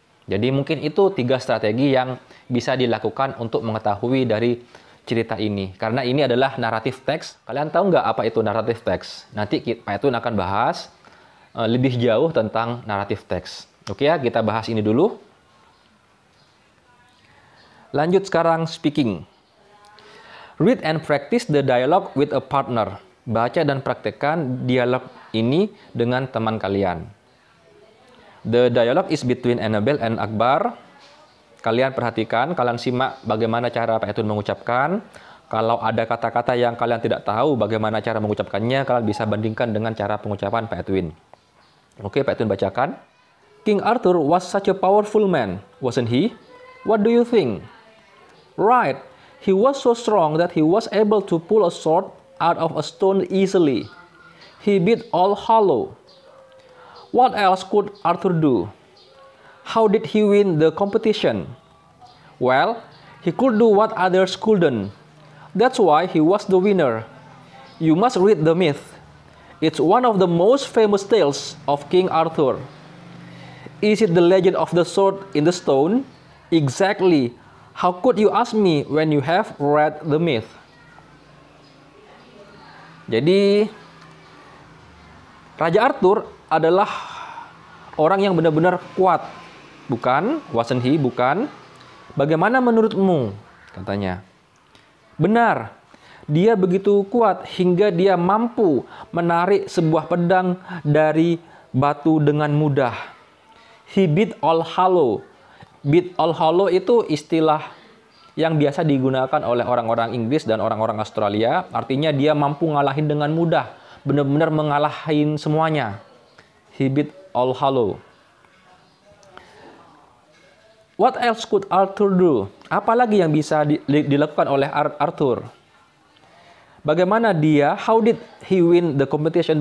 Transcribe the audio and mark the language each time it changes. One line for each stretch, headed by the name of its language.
Indonesian: Jadi mungkin itu 3 strategi yang bisa dilakukan untuk mengetahui dari cerita ini. Karena ini adalah naratif teks. Kalian tahu nggak apa itu naratif teks? Nanti Pak Etun akan bahas lebih jauh tentang naratif teks. Oke ya, kita bahas ini dulu. Lanjut sekarang speaking.
English: Read and practice the dialogue with a partner.
Indonesian: Baca dan praktekkan dialog ini dengan teman kalian.
English: The dialogue is between Annabelle and Akbar.
Indonesian: Kalian perhatikan, kalian simak bagaimana cara Pak Etun mengucapkan. Kalau ada kata-kata yang kalian tidak tahu bagaimana cara mengucapkannya, kalian bisa bandingkan dengan cara pengucapan Pak Etun. Oke, Pak Etun bacakan.
English: King Arthur was such a powerful man, wasn't he? What do you think? Right. He was so strong that he was able to pull a sword out of a stone easily. He beat all hollow. What else could Arthur do? How did he win the competition? Well, he could do what others couldn't. That's why he was the winner. You must read the myth. It's one of the most famous tales of King Arthur. Is it the legend of the sword in the stone? Exactly. How could you ask me when you have read the myth?
Indonesian: Jadi, Raja Arthur adalah orang yang benar-benar kuat. Bukan,
English: wasn't he?
Indonesian: Bukan. Bagaimana menurutmu? Katanya. Benar. Dia begitu kuat hingga dia mampu menarik sebuah pedang dari batu dengan mudah.
English: He beat all hollow.
Indonesian: Beat all hollow itu istilah yang biasa digunakan oleh orang-orang Inggris dan orang-orang Australia. Artinya dia mampu ngalahin dengan mudah. Benar-benar mengalahin semuanya.
English: He beat all hollow. What else could Arthur do?
Indonesian: Apa lagi yang bisa dilakukan oleh Arthur? Bagaimana dia,
English: how did he win the competition?